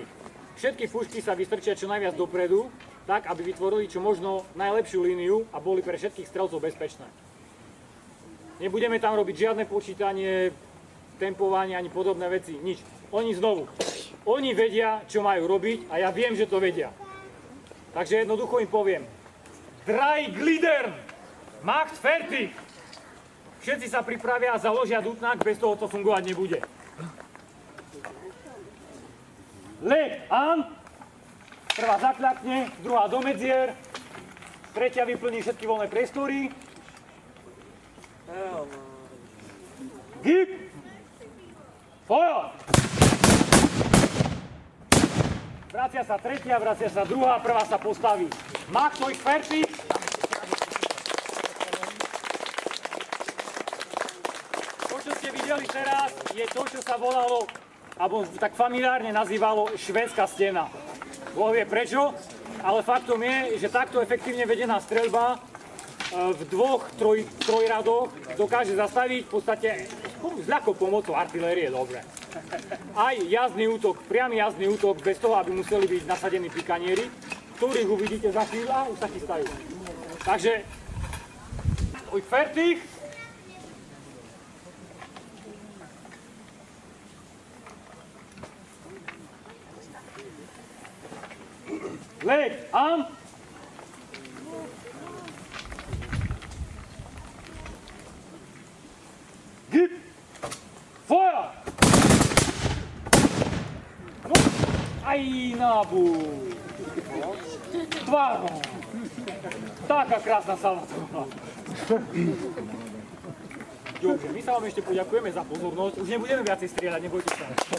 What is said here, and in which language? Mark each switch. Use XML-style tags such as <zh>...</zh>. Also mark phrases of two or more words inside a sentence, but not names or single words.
<sk>Všetky pušky sa vystrčia čo najviac dopredu, tak aby vytvorili čo možno najlepšiu líniu a boli pre všetkých strelcov bezpečné. Nebudeme tam robiť žiadne počítanie, tempovanie ani podobné veci, nič. Oni vedia, čo majú robiť a ja viem, že to vedia. Takže jednoducho im poviem.</sk> <de>Drei Gliedern, macht fertig.</de> <sk>Všetci sa pripravia a založia dutnak, bez toho to fungovať nebude.</sk> <de>Leg an.</de> <sk>Prvá zakľakne, druhá do medzier, tretia vyplní všetky voľné priestory.</sk> <de>Hip. Feuer.</de> <sk>Vracia sa tretia, vracia sa druhá, prvá sa postaví.</sk> <de>Macht euch fertig.</de> <sk>To, čo ste videli teraz, je to, čo sa volalo, alebo tak familiárne nazývalo švédska stena. Boh vie prečo, ale faktom je, že takto efektívne vedená streľba v 2, 3 radoch dokáže zastaviť v podstate s ľahkou pomocou artilérie, dobre. Aj jazdný útok, priamy jazdný útok, bez toho, aby museli byť nasadení pikanieri, ktorých uvidíte za chvíľu a už sa chystajú. Takže,</sk> <de>fertig. Leg an. Gib. Feuer.</de> <sk>No, aj nábu. Tvárom. Taká krásna salvatová. Dobre, my sa vám ešte poďakujeme za pozornosť. Už nebudeme viacej strieľať, nebojte sa.</sk>